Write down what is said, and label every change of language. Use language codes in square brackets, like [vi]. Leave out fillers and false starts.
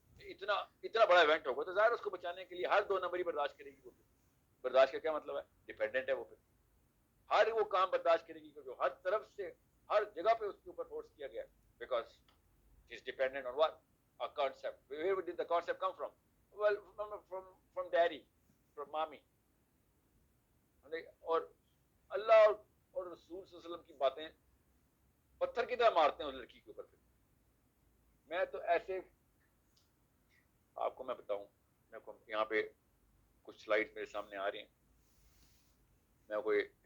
[ur] اتنا بڑا ایونٹ ہوگا تو ظاہر اس کو بچانے کے لیے ہر 2 نمبری برداشت کرے گی، وہ برداشت کا کیا مطلب ہے؟ ڈیپینڈنٹ ہے وہ، پھر ہر وہ کام برداشت کرے گی جو ہر طرف سے ہر جگہ پہ اس کے اوپر فورس کیا گیا، [en] Because is dependent on what? a concept. Where did the concept come from? Well, from daddy, from mommy. [ur] اور اللہ اور رسول صلی اللہ علیہ وسلم کی باتیں پتھر کی طرح مارتے ہیں اس لڑکی کے اوپر۔ میں تو ایسے آپ کو میں بتاؤں، میں کو یہاں پہ کچھ سلائڈ میرے سامنے آ رہی ہیں، میں کوئی